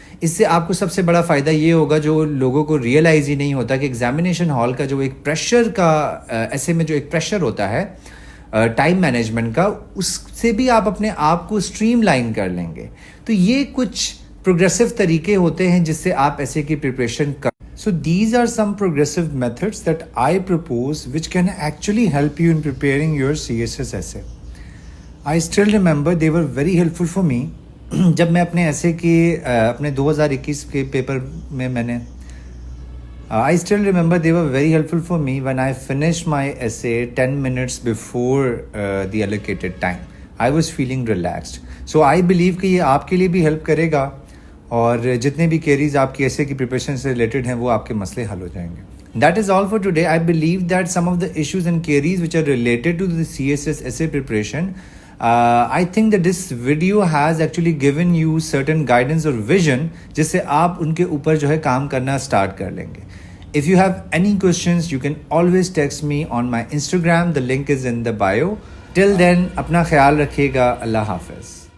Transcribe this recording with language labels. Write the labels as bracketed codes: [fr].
[ur] اس سے آپ کو سب سے بڑا فائدہ یہ ہوگا جو لوگوں کو ریئلائز ہی نہیں ہوتا کہ ایگزامینیشن ہال کا جو ایک پریشر کا ایسے میں جو ایک پریشر ہوتا ہے ٹائم مینجمنٹ کا, اس سے بھی آپ اپنے آپ کو اسٹریم لائن کر لیں گے. تو یہ کچھ پروگریسو طریقے ہوتے ہیں جس سے آپ ایسے کی پریپریشن کر. [en] So these are some progressive methods that I propose which can actually help you in preparing your CSS essay. I still remember they were very helpful for me. [ur] جب میں اپنے ایسے کی اپنے 2021 کے پیپر میں نے [en] I still remember they were very helpful for me when I finished my essay 10 minutes before the allocated time. I was feeling relaxed. So I believe [ur] کہ یہ آپ کے لیے بھی ہیلپ کرے گا اور جتنے بھی کیریز آپ کی ایسے کی پریپریشن سے ریلیٹڈ ہیں وہ آپ کے مسئلے حل ہو جائیں گے. [en] That is all for today. I believe that some of the issues and queries which are related to the CSS essay preparation, I think that this video has actually given you certain guidance or vision [ur] جس سے آپ ان کے اوپر جو ہے کام کرنا start کر لیں گے. [en] If you have any questions, you can always text me on my Instagram. The link is in the bio. Till then, [ur] اپنا خیال رکھیے گا. [en] اللہ حافظ.